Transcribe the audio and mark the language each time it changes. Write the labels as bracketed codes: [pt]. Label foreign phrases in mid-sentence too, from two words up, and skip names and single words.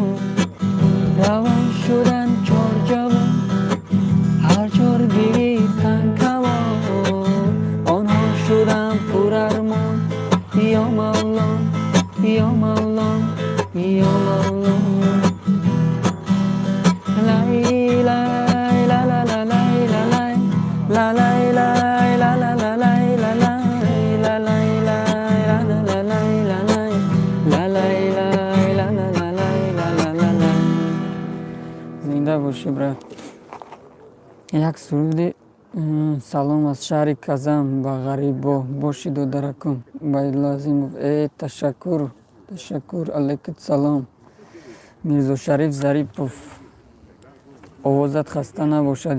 [tg] Равон шудан 4 ҷавон, ҳар 4 гирифтан камон. Онҳо шудан пурармон. Ё Мавлон, ё Мавлон, ё Мавлон. Лай лай ла ла ла лай ла лай ла лай лай ла ла ла лай ла лай ла лай лай ла ла ла лай ла лай ла лай лай ла ла ла лай ла ла ла лай. Зинда боши брат. Як суруди салом аз шаҳри Казан ба ғарибо боши додаракун Байдулазимов. Ташаккур, ташаккур. Алейкум салом. Мирзошариф Зарипов. овозат хаста набошад.